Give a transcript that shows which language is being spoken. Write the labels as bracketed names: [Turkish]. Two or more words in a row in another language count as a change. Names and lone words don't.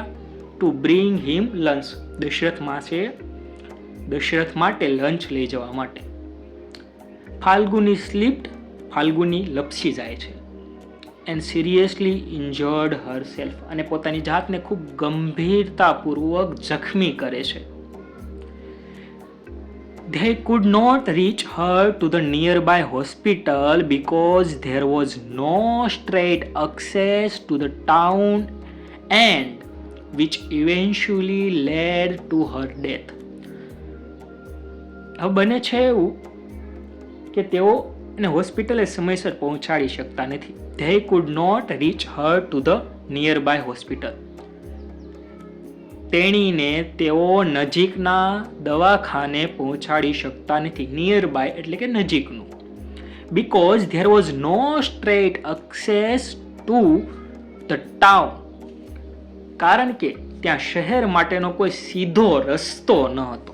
[English] to bring him lunch, [Gujarati] દશરથ માટે લંચ લઈ જવા માટે. ફાલ્ગુની સ્લીપ્ડ, ફાલ્ગુની લપસી જાય છે. [English] and seriously injured herself, [Gujarati] અને પોતાની જાતને ખૂબ ગંભીરતાપૂર્વક જખમી કરે છે. [English] They could not reach her to the nearby hospital because there was no straight access to the town, and which eventually led to her death. [Gujarati] હવે બને છે એવું કે તેઓ એને હોસ્પિટલે સમયસર પહોંચાડી શકતા નથી. [English] They could not reach her to the nearby hospital. [Gujarati] તેણીને તેઓ નજીકના દવાખાને પહોંચાડી શકતા નથી. [English] near by [Gujarati] એટલે કે નજીકનું. [English] because there was no straight access to the town, [Gujarati] કારણ કે ત્યાં શહેર માટેનો કોઈ સીધો રસ્તો ન હતો.